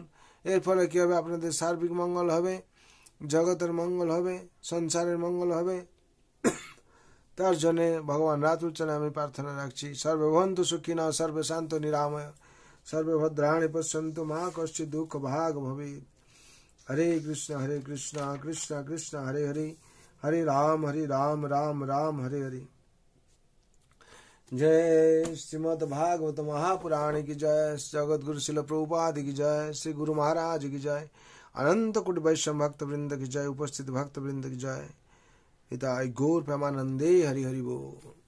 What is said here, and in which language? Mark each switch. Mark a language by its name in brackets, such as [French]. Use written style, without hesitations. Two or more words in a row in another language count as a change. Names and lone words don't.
[Bangla] এর ফলে কি হবে, আপনাদের সার্বিক মঙ্গল হবে, জগতের মঙ্গল হবে, সংসারের মঙ্গল হবে। তার জন্য ভগবান রাতুল চরণে আমি প্রার্থনা রাখছি। [Sanskrit] সর্বভবন্তু সুখিনঃ, সর্বে শান্ত নিরাময়, সর্বে ভদ্রাণি পশ্যন্তু মা কশ্চিৎ দুঃখ ভাগ ভবেৎ। হরে কৃষ্ণ কৃষ্ণ কৃষ্ণ হরে হরে, হরে রাম রাম রাম হরে हरे। [Hindi] जय श्रीमद् भागवत महापुराण की जय, जगत गुरु शिल प्रभुपाद की जय, श्री गुरु महाराज की जय, अनंत कोटि वैष्णव भक्त वृंद की जय, उपस्थित भक्त वृंद की जय। [Bangla] হিতায় গৌর প্রেমানন্দে হরি হরি বোল।